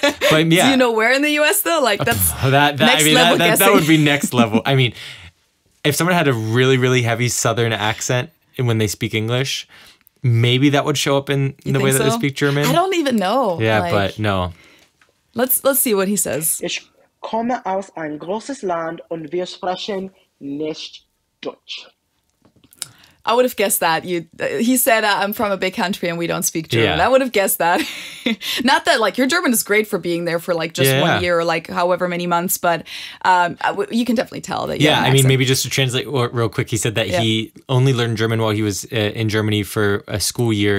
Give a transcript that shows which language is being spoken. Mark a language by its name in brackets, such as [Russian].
[English] But yeah. Do you know where in the US though? Like that's that would be next level. I mean, if someone had a really, really heavy Southern accent when they speak English, maybe that would show up in the way that they speak German. I don't even know. Yeah, but no. Let's see what he says. [German] Ich komme aus ein großes Land und wir sprechen nicht Deutsch. [English] I would have guessed that. He said, I'm from a big country and we don't speak German. Yeah. I would have guessed that. Not that, like, your German is great for being there for, like, just 1 year or, like, however many months, but you can definitely tell that you have an I mean, accent. maybe just to translate real quick, he said that he only learned German while he was in Germany for a school year.